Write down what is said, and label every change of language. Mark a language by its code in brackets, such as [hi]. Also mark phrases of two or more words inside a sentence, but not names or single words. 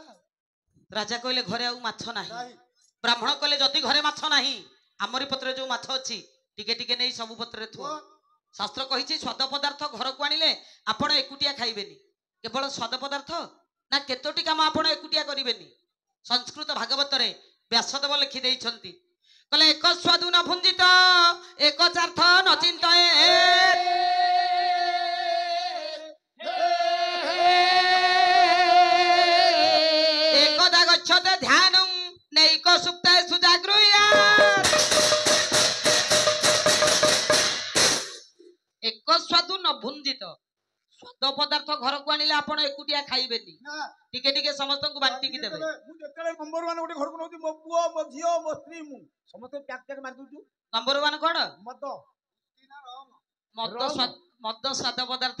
[or] ରାଜା କହଲେ ଘରେ ଆଉ ମାଛ ନାହିଁ ବ୍ରାହ୍ମଣ କହଲେ ଯଦି ଘରେ ମାଛ ନାହିଁ ଆମରି ପତ୍ର ଯୋ ମାଛ ଅଛି ଟିକେ ଟିକେ ନେଇ ସବୁ ପତ୍ର ରେ ଥୁଆ ଶାସ୍ତ୍ର କହୁଛି ସ୍ୱାଦ ପଦାର୍ଥ ଘର କୋ ଆଣିଲେ ଆପଣ ଏକୁଟିଆ ଖାଇବେନି କେବଳ ସ୍ୱାଦ ପଦାର୍ଥ ନା କେତୋଟି କାମ ଆପଣ ଏକୁଟିଆ କରିବେନି ସଂସ୍କୃତ ଭାଗବତ ରେ ବ୍ୟାସଦେବ ଲେଖି ଦେଇଛନ୍ତି କହଲେ [sa] एक स्वादु न भुंजित एक चार्थ न चिंतये एकदा गच्छते ध्यानं नैक सुप्ते सुजागृह्यात् एक स्वादु न भुंजित [or] ସ୍ୱାଦ ପଦାର୍ଥ ଘର କୋ ଆଣିଲେ ଆପଣ ଏକୁଟିଆ ଖାଇବେନି ଟିକେ ଟିକେ ସମସ୍ତ କୋ ବାଣ୍ଟି କି ଦେବେ ମୁ ଯେତେଲେ ନମ୍ବର 1 ଗୋଟେ ଘର କୋ ନଉତି ମୋ ପୁଅ ମୋ ଝିଅ ମୋ ସ୍ତ୍ରୀ ମୁ ସମସ୍ତ ପ୍ୟାକ ପ୍ୟାକ ମାର ଦୁଚୁ ନମ୍ବର 1 କୋନ मद ମଦ ସ୍ୱାଦ ପଦାର୍ଥ